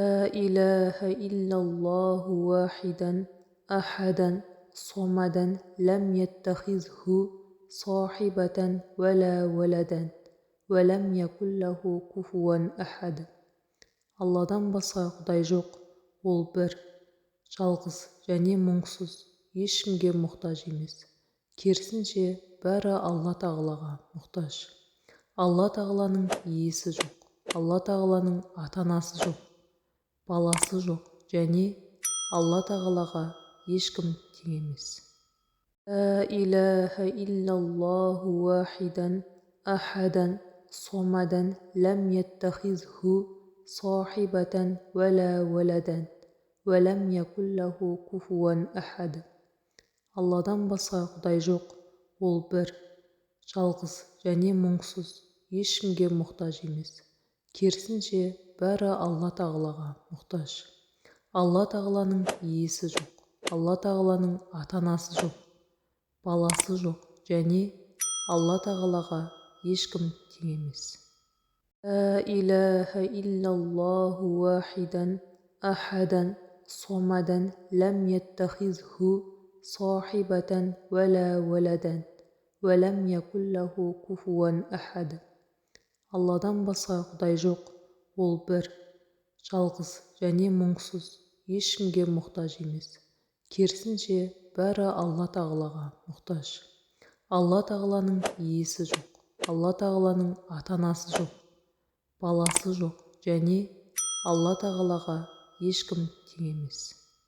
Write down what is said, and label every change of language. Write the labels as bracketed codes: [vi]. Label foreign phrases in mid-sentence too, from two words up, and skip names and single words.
[ar] إله إلا الله واحدا أحدا صمدا لم يتخذه صاحبة ولا ولدا ولم يكن له كفوا أحد. [kk] Алладан басқа құдай жоқ, ол бір, жалғыз және мұңсыз, ешкімге мұқтаж емес. Керісінше, бәрі Алла тағалаға мұқтаж. Алла тағаланың иесі жоқ, Алла тағаланың ата-анасы жоқ, баласы жоқ және Алла тағалаға ешкім тең емес. [ar] لا إله إلا الله واحدا أحدا صمدا لم يتخذه صاحبة ولا ولدا ولم يكن له كفوا أحد. [kk] Алладан басқа құдай жоқ, ол бір, жалғыз және мұңсыз, ешкімге мұқтаж емес. Керісінше, бәрі Алла тағалаға мұқтаж. Алла тағаланың иесі жоқ, Алла тағаланың ата-анасы жоқ, баласы жоқ және Алла тағалаға ешкім тең емес. [ar] لا إله إلا الله واحدا أحدا صمدا لم يتخذه صاحبة ولا ولدا ولم يكن له كفوا أحد. [kk] Алладан басқа құдай жоқ, ол бір, жалғыз және мұңсыз, ешкімге мұқтаж емес. Керісінше, бәрі Алла тағалаға мұқтаж. Алла тағаланың иесі жоқ, Алла тағаланың ата-анасы жоқ, баласы жоқ және Алла тағалаға ешкім тең емес.